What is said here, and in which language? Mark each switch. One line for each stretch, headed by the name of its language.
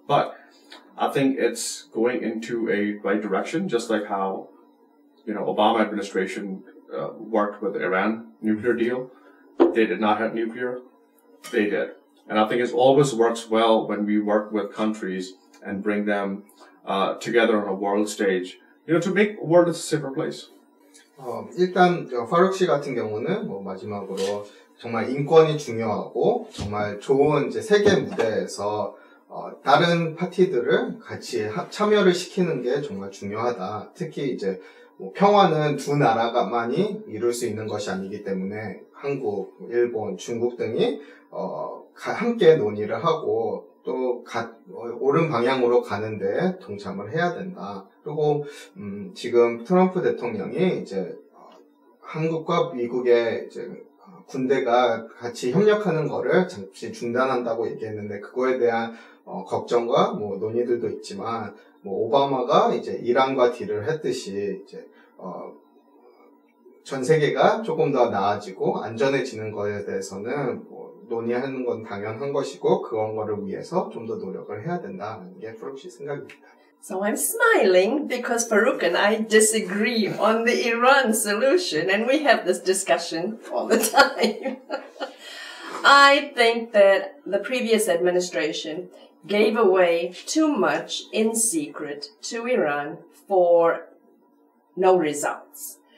English: But I think it's going into a right direction, just like how, Obama administration worked with Iran nuclear deal. They did not have nuclear. They did. And I think it always works well when we work with countries and bring them together on a world stage, to make the world a safer place.
Korean: 일단 파룩 씨 같은 경우는 마지막으로 정말 인권이 중요하고 정말 좋은 이제 세계 무대에서 다른 파티들을 같이 참여를 시키는 게 정말 중요하다. 특히 이제 뭐 평화는 두 나라가만이 이룰 수 있는 것이 아니기 때문에 한국, 일본, 중국 등이 함께 논의를 하고 또 옳은 방향으로 가는데 동참을 해야 된다. 그리고 지금 트럼프 대통령이 이제 한국과 미국의 이제 군대가 같이 협력하는 거를 잠시 중단한다고 얘기했는데 그거에 대한 걱정과 뭐 논의들도 있지만 뭐 오바마가 이제 이란과 딜을 했듯이 이제 전 세계가 조금 더 나아지고 안전해지는 거에 대해서는 뭐 논의하는 건 당연한 것이고 그런 거를 위해서 좀 더 노력을 해야 된다는 게 프룩 씨 생각입니다.
English: So I'm smiling because Farouk and I disagree on the Iran solution and we have this discussion all the time. I think that the previous administration gave away too much in secret to Iran for no results.